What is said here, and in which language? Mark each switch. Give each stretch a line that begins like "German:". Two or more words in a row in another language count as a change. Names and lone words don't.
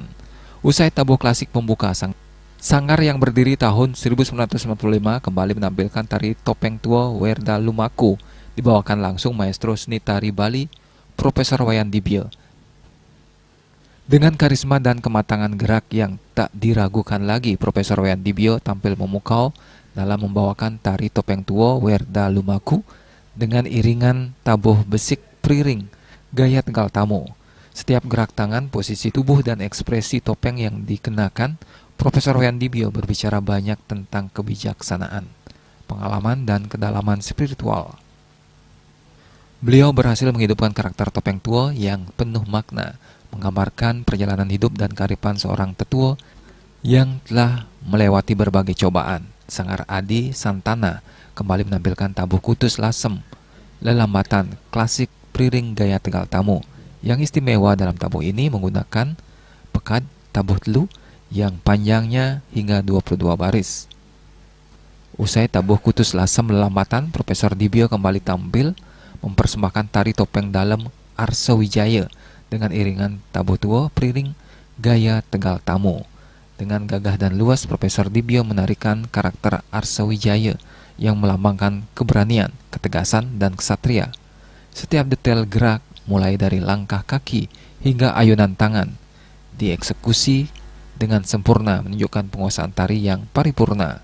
Indonesian: Usai tabuh klasik pembuka, sanggar yang berdiri tahun 1995 kembali menampilkan tari topeng tua Werda Lumaku, dibawakan langsung maestro seni tari Bali, Profesor Wayan Dibio. Dengan karisma dan kematangan gerak yang tak diragukan lagi, Profesor Wayan Dibio tampil memukau dalam membawakan tari topeng tua Werda Lumaku dengan iringan tabuh besik priring gaya Tegal Tamu. Setiap gerak tangan, posisi tubuh, dan ekspresi topeng yang dikenakan, Profesor Wayan Dibio berbicara banyak tentang kebijaksanaan, pengalaman, dan kedalaman spiritual. Beliau berhasil menghidupkan karakter topeng tua yang penuh makna, menggambarkan perjalanan hidup dan kearifan seorang tetua yang telah melewati berbagai cobaan. Sanggar Adi Santana kembali menampilkan tabuh kutus lasem, lelambatan klasik priring gaya Tegal Tamu. Yang istimewa dalam tabuh ini menggunakan pekad tabuh telu yang panjangnya hingga 22 baris. Usai tabuh kutus lasem lelambatan, Profesor Dibio kembali tampil mempersembahkan tari topeng dalam Arsa Wijaya dengan iringan tabuh tua priring gaya Tegal Tamu. Dengan gagah dan luas, Profesor Dibio menarikan karakter Arsa Wijaya yang melambangkan keberanian, ketegasan, dan kesatria. Setiap detail gerak, mulai dari langkah kaki hingga ayunan tangan, dieksekusi dengan sempurna, menunjukkan penguasaan tari yang paripurna.